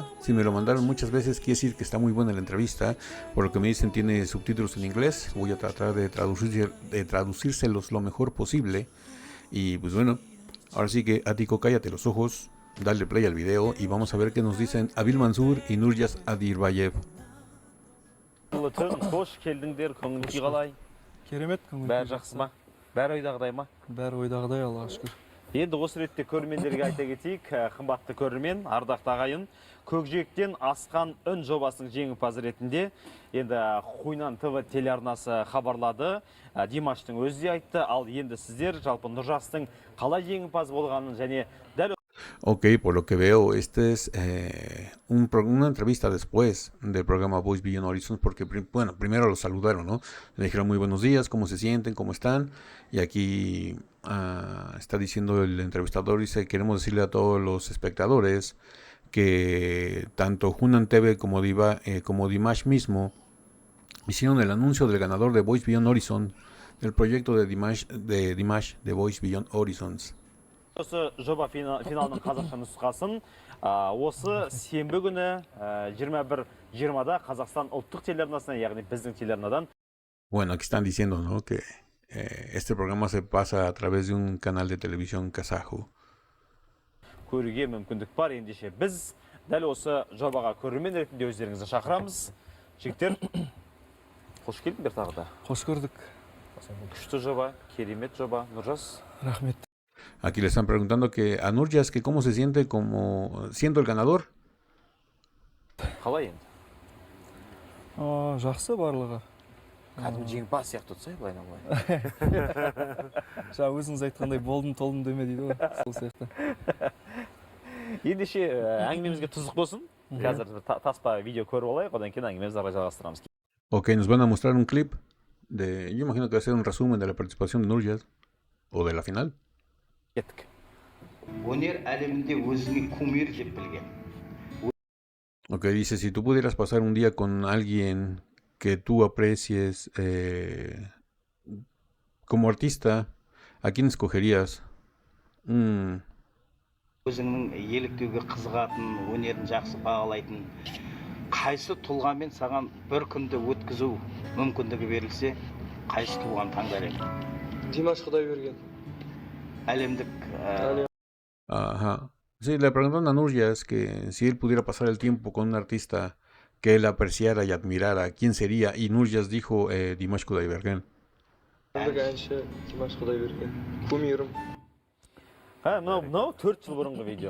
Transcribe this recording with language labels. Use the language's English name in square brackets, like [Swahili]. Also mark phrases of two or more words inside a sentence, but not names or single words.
[Spanish] Si me lo mandaron muchas veces, quiere decir que está muy buena la entrevista. Por lo que me dicen, tiene subtítulos en inglés. Voy a tratar de traducírselos lo mejor posible. Y pues bueno, ahora sí que Atiko, cállate los ojos, dale play al video y vamos a ver qué nos dicen Abil Mansur y Nurjas Adirbayev. [Kazakh] Қош келдіңдер, көңіл күй қалай? Керемет көңіл Бәрі жақсы ма? Бәрі ойдағыдай ма? Бәрі ойдағыдай, Аллаға шүкір. Енді осы ретте көрермендерге айта кетейік, қымбатты көрермен, ардақты ағайын, көкжиектен асқан үн жобасының жеңімпазы ретінде енді Хуйнан ТВ телеарнасы хабарлады. Димаштың өзі де айтты, ал енді сіздер жалпы Нұржастың қалай жеңімпаз болғанын және дәл. [Spanish] Ok, por lo que veo, este es una entrevista después del programa Voice Beyond Horizons, porque bueno, primero los saludaron, ¿no? Le dijeron muy buenos días, cómo se sienten, cómo están, y aquí está diciendo el entrevistador, dice, queremos decirle a todos los espectadores que tanto Hunan TV como Dimash mismo hicieron el anuncio del ganador de Voice Beyond Horizon, del proyecto de Dimash de Voice Beyond Horizons. [Kazakh] Осы жоба финалының қазақша нұсқасын осы сенбі күні 21:20-да Қазақстан ұлттық телеарнасына, яғни біздің телеарнадан. [Spanish] Bueno, aquí están diciendo, ¿no?, que este programa se pasa a través de un canal de televisión kazajo. [Kazakh] Көруге мүмкіндік бар. Ендеше біз дәл осы жобаға көрермен ретінде өздеріңізді шақырамыз. Жігіттер, қош келдіңдер тағы да. Қош көрдік. Күшті жоба, керемет жоба. Нұржас. Рахмет. [Spanish] Aquí le están preguntando que a Nurjas que cómo se siente como siendo el ganador. [Kazakh] Қалай енді? Жақсы барлығы. Кәдімгі жеңімпаз сияқты тұрсай, былайынан былай. Жаңа өзіңіз айтқандай болдым толдым деме дейді ғой, сол сияқты. Ендеше әңгімемізге тұзық болсын. Қазір таспа видео көріп алайық, одан кейін әңгімемізді ары жалғастырамыз. [Spanish] Ok, nos van a mostrar un clip de, yo imagino que va a ser un resumen de la participación de Nurjas o de la final. [Kazakh] Кеттік. Өнер әлемінде өзіңе кумир деп білген. [Spanish] Ok, dice, si tú pudieras pasar un día con alguien que tú aprecies como artista, ¿a quién escogerías? [Kazakh] Өзіңнің еліктеуге қызығатын, өнерін жақсы бағалайтын, қайсы тұлғамен саған бір күнді өткізу мүмкіндігі берілсе, қайсы тұлғаны таңдар едің? Димаш Құдайберген. Әлемдік [Spanish] Ajá. Sí, le preguntaron a Nurjas que si él pudiera pasar el tiempo con un artista que él apreciara y admirara, ¿quién sería? Y Nurjas dijo Dimash Kudaibergen. [Kazakh] Әнші Димаш Құдайберген. Кумирім. Мынау 4 жыл бұрынғы видео.